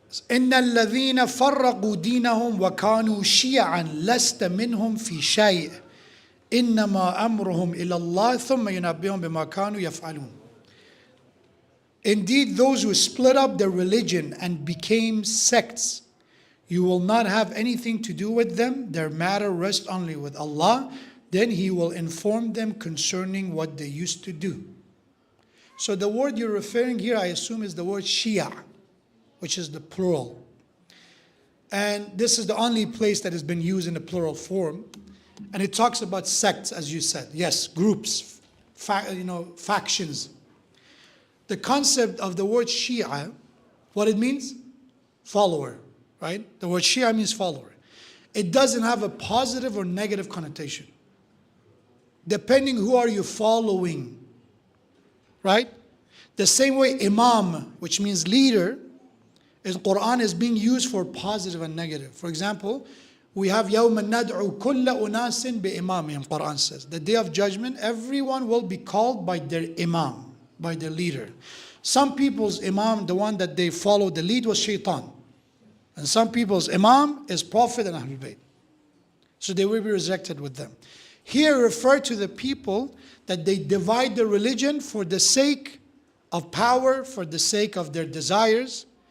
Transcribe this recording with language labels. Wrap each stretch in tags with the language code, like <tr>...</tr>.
<ar>إن الذين فرقوا دينهم وكانوا شيعا لست منهم في شيء إنما أمرهم إلى الله ثم ينبئهم بما كانوا يفعلون.</ar> <en>Indeed, those who split up their religion and became sects, you will not have anything to do with them. Their matter rests only with Allah. Then He will inform them concerning what they used to do. So the word you're referring here, I assume, is the word Shia, which is the plural. And this is the only place that has been used in the plural form. And it talks about sects, as you said. Yes, groups, factions. The concept of the word Shia, what it means? Follower, right? The word Shia means follower. It doesn't have a positive or negative connotation. Depending who are you following, right? The same way Imam, which means leader, in Quran is being used for positive and negative. For example, we have</en> <ar>يَوْمَ نَدْعُ كُلَّ أُنَاسٍ بِإِمَامِهِمْ.</ar> <en>Quran says, the day of judgment, everyone will be called by their Imam, by their leader. Some people's Imam, the one that they follow, the lead was Shaitan. And some people's Imam is Prophet and Ahlul Bayt. So they will be resurrected with them. Here refer to the people that they divide the religion for the sake of power, for the sake of their desires.</en>